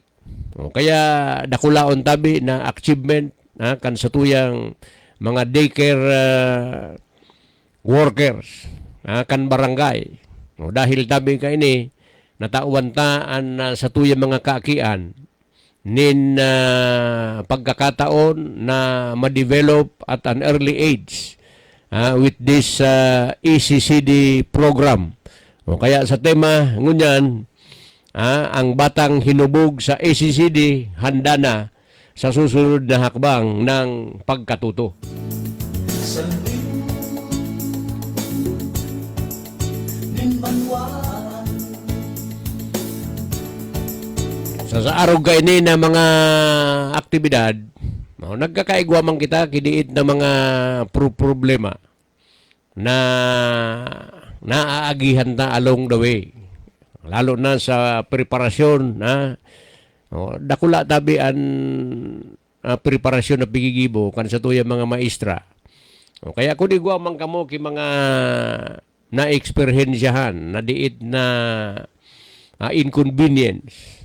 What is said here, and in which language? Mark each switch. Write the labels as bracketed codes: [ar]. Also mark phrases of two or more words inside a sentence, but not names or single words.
[bik] Kaya dakulaon tabi na achievement kan sa tuyang mga [en] daycare workers [bik] kan barangay. Dahil tabi ka ini natauan taan sa tuyang mga kaakian nin pagkakataon na ma-develop [en] at an early age with this ECCD program. [bik] Kaya sa tema ngunyan, [tl] ang batang hinubog sa ECCD handa na sa susunod na hakbang ng pagkatuto. [bik] sa limbanwan Sa araw ka ini na mga aktibidad, nagkakaigwa man kita kidiit na mga problema na naaagihan na [en] along the way. [bik] Lalo na sa preparasyon, dakula tabi ang preparasyon na pigigibo kan sa tuyang mga maestra. Kaya kung igwa man kamo ki mga na-eksperyensyahan, na diit na inconvenience.